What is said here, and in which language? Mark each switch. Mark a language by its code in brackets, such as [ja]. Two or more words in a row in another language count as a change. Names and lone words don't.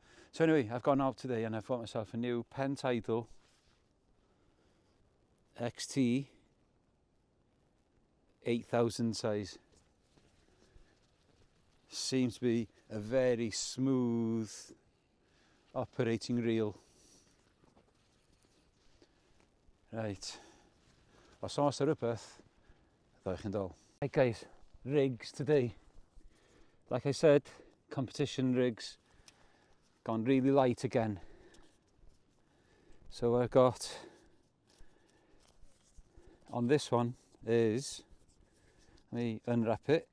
[en] So anyway, I've gone out today and I've bought myself a new Pen Tidal XT 8000 size. Seems to be a very smooth operating reel. Right, [cy] os oes rhywbeth, ddewch yn dol. [en] Right guys, rigs today. Like I said, competition rigs, gone really light again. So I've got, on this one is, let me unwrap it.